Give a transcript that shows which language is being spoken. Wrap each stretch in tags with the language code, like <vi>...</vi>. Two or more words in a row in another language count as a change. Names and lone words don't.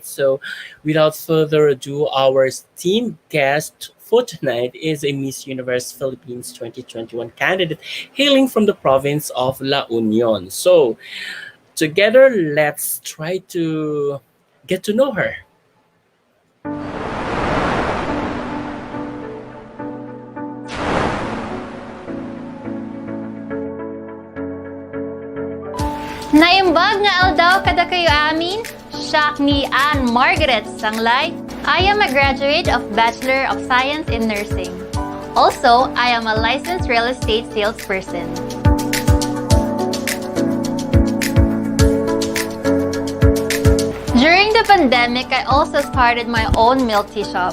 <en>So, without further ado, our esteemed guest for tonight is a Miss Universe Philippines 2021 candidate hailing from the province of La Union. So, together, let's try to get to know her.</en> <ilo>Naimbag nga aldaw kada kayo amin, siya ni Anne Margaret Snaglay.</ilo> <en>I am a graduate of Bachelor of Science in Nursing. Also, I am a licensed real estate salesperson. During the pandemic, I also started my own milk tea shop.</en>